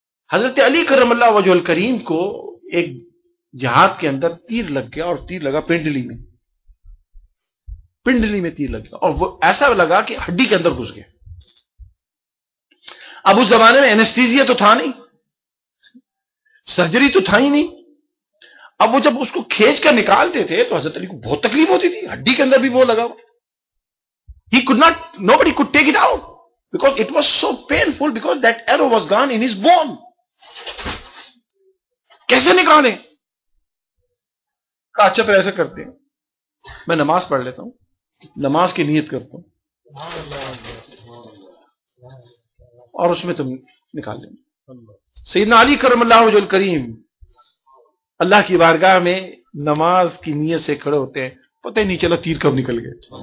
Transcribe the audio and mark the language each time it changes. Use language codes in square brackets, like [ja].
[ur] حضرت علی کرم اللہ وجہ الکریم کو ایک جہاد کے اندر تیر لگ گیا، اور تیر لگا پنڈلی میں، پنڈلی میں تیر لگ گیا، اور وہ ایسا لگا کہ ہڈی کے اندر گھس گیا. اب اس زمانے میں اینستھیزیا تو تھا نہیں، سرجری تو تھا ہی نہیں. اب وہ جب اس کو کھینچ کر نکالتے تھے تو حضرت علی کو بہت تکلیف ہوتی تھی، ہڈی کے اندر بھی وہ لگا. [en] He could not, nobody could take it out because it was so painful because that arrow was gone in his bone. [ur] کیسے نکالیں؟ کہا اچھا پھر ایسا کرتے ہیں، میں نماز پڑھ لیتا ہوں، نماز کی نیت کرتا ہوں اور اس میں تم نکال لیں. سیدنا علی کرم اللہ وجہ الکریم اللہ کی بارگاہ میں نماز کی نیت سے کھڑے ہوتے ہیں، پتہ ہی نہیں چلا تیر کب نکل گئے.